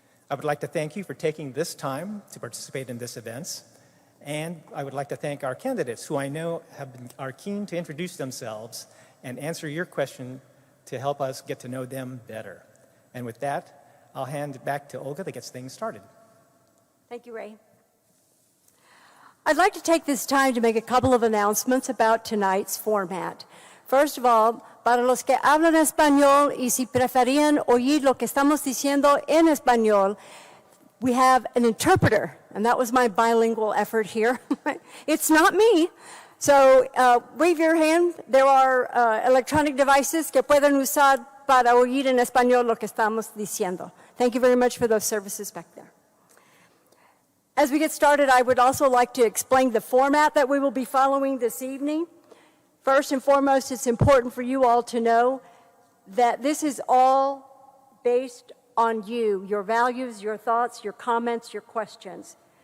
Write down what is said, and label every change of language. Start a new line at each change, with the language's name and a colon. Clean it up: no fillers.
English: I would like to thank you for taking this time to participate in this event, and I would like to thank our candidates who I know are keen to introduce themselves and answer your question to help us get to know them better. And with that, I'll hand it back to Olga that gets things started. Thank you, Ray. I'd like to take this time to make a couple of announcements about tonight's format. First of all,
Spanish: para los que hablan español y si preferían oír lo que estamos diciendo en español,
English: we have an interpreter, and that was my bilingual effort here. It's not me. So wave your hand. There are electronic devices
Spanish: que pueden usar para oír en español lo que estamos diciendo.
English: Thank you very much for those services back there. As we get started, I would also like to explain the format that we will be following this evening. First and foremost, it's important for you all to know that this is all based on you, your values, your thoughts, your comments, your questions.